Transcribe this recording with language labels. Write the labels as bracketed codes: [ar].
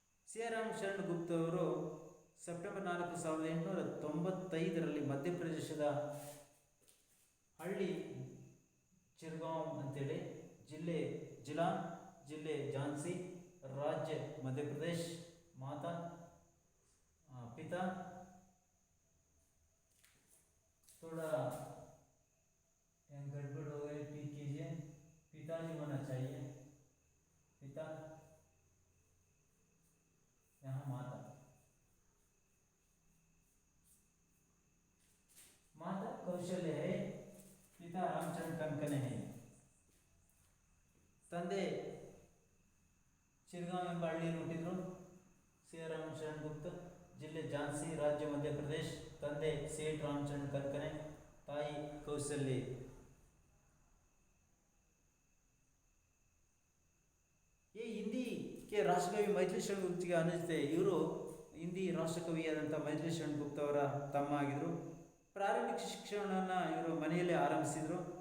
[kn] C R Ram Sharan ಗುಪ್ತ ಅವರು September 4, 1895ರಲ್ಲಿ ಮಧ್ಯಪ್ರದೇಶದ ಹಳ್ಳಿ ಚಿರ್ಗಾಂವ್ ಅಂತೇಳಿ ಜಿಲ್ಲೆ ಝಾನ್ಸಿ, ರಾಜ್ಯ ಮಧ್ಯಪ್ರದೇಶ, ಮಾತಾ [hi] पिता थोड़ा गड़बड़ हो गई, ठीक कीजिए। पिताजी होना चाहिए, पिता, यहाँ माता कौशल्य है, पिता रामचंद्र कंकने है। [kn] ತಂದೆ ಚಿರ್ಗಾಂವ್ ಎಂಬ ಹಳ್ಳಿಯಲ್ಲಿ ಹುಟ್ಟಿದ್ರು ಸಿ ಆರ್ ರಾಮ್ ಶರಣ್ ಗುಪ್ತ. ಜಿಲ್ಲೆ ಝಾನ್ಸಿ, ರಾಜ್ಯ मध्यप्रदेश. ತಂದೆ ಸೇಠ್ ರಾಮಚಂದ್ರ ಕರ್ಕನೆ, ತಾಯಿ ಕೌಸಲ್ಯ. [hi] ये हिंदी के राष्ट्रकवि ಮೈತ್ರಿ ಶರಣ್ [kn] ಗುಪ್ತಿಗೆ ಅನುಜತೆ. ಇವರು ಹಿಂದಿ ರಾಷ್ಟ್ರಕವಿಯಾದಂಥ ಮೈತ್ರಿ ಶರಣ್ ಗುಪ್ತ ಅವರ ತಮ್ಮ ಆಗಿದ್ರು. ಪ್ರಾರಂಭಿಕ ಶಿಕ್ಷಣವನ್ನು ಇವರು ಮನೆಯಲ್ಲೇ ಆರಂಭಿಸಿದರು.